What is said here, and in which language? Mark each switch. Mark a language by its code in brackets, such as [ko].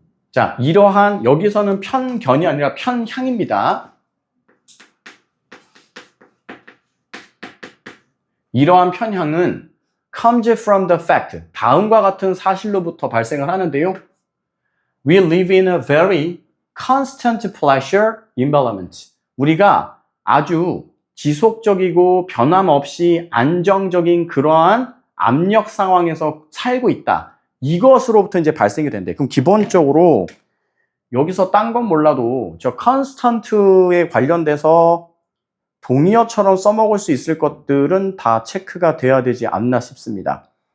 [ko] 자, 이러한, 여기서는 편견이 아니라 편향입니다. 이러한 편향은 [en] comes from the fact, [ko] 다음과 같은 사실로부터 발생을 하는데요. [en] We live in a very constant pressure environment. [ko] 우리가 아주 지속적이고 변함없이 안정적인 그러한 압력 상황에서 살고 있다. 이것으로부터 이제 발생이 된대. 그럼 기본적으로 여기서 딴 건 몰라도 저 constant에 관련돼서 동의어처럼 써먹을 수 있을 것들은 다 체크가 돼야 되지 않나 싶습니다.